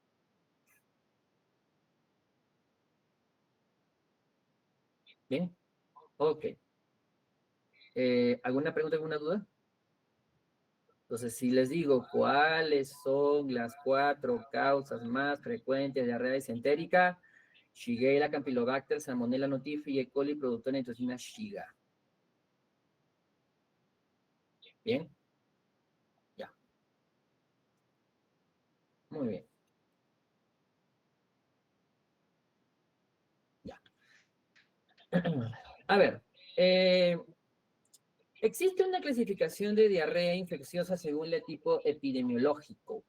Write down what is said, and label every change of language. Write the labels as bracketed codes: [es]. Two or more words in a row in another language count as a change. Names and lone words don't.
[es] ¿Bien? Ok. ¿Alguna pregunta, alguna duda? Entonces, si les digo cuáles son las 4 causas más frecuentes de diarrea disentérica: Shigella, Campylobacter, Salmonella notifi y E. coli productora de toxina Shiga. ¿Bien? Ya. Muy bien. Ya. A ver, existe una clasificación de diarrea infecciosa según el tipo epidemiológico.